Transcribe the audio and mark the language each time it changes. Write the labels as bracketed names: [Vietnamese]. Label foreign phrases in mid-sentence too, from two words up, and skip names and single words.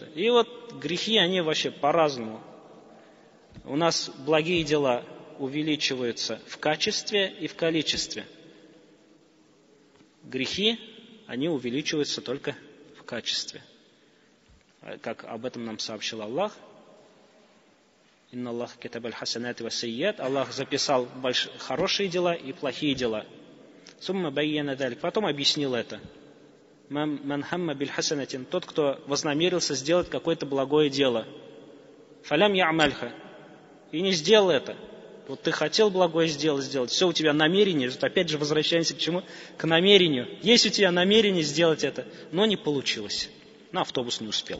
[Russian] И вот грехи, они вообще по-разному. У нас благие дела увеличиваются в качестве и в количестве. Грехи, они увеличиваются только в качестве. Как об этом нам сообщил Аллах. [Arabic] إن الله كتب الحسنات والسيئات. [Russian] Аллах записал хорошие дела и плохие дела. [Arabic] ثم بين ذلك. [Russian] Потом объяснил это. [Arabic] من هم بالحسنة. [Russian] Тот, кто вознамерился сделать какое-то благое дело. [Arabic] فلم يعملها. [Russian] И не сделал это. Вот ты хотел благое сделать, все у тебя намерение, опять же возвращаемся к чему? К намерению. Есть у тебя намерение сделать это, но не получилось. На автобус не успел.